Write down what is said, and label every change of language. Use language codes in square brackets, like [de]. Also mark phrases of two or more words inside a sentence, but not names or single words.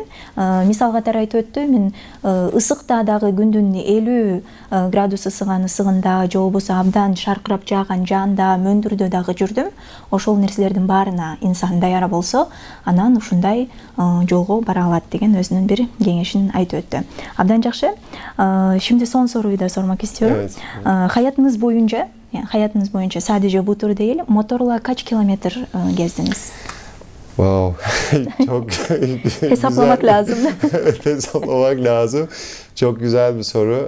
[ky] Мисал катары айтып өттү, мен ысыкта дагы күндүн 50 градус ысыган ысыгында же болбосо абдан шаркырап жааган жаанда, мөндүрдө дагы жүрдүм. Ошол нерселердин баарына инсан даяр болсо, анан ушундай жолго бара алат деген өзүнүн бир кеңешин айтып өттү. Абдан жакшы. [tr] Şimdi son soruyu da sormak istiyorum. Evet. Hayatınız boyunca sadece bu tur değil, motorla kaç kilometre gezdiniz? Wow, çok Hesaplamak lazım. Evet, hesaplamak lazım. Çok güzel bir soru.